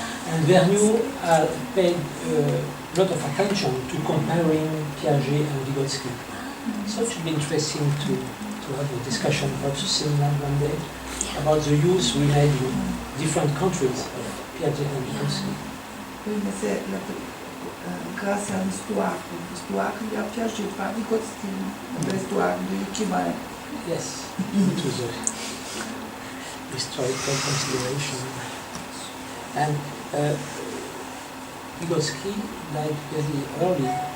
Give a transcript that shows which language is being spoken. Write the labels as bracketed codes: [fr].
[en] And Vergniaud paid a lot of attention to comparing Piaget and Vygotsky. So it should be interesting to have a discussion about the seminar one day, about the use we made in different countries of Piaget and Vygotsky. [fr] Oui, mais c'est grâce à l'histoire il y a Piaget, pas Vygotsky, l'histoire de l'ICME. [en] Yes, it was a historical consideration. And Vygotsky died very early.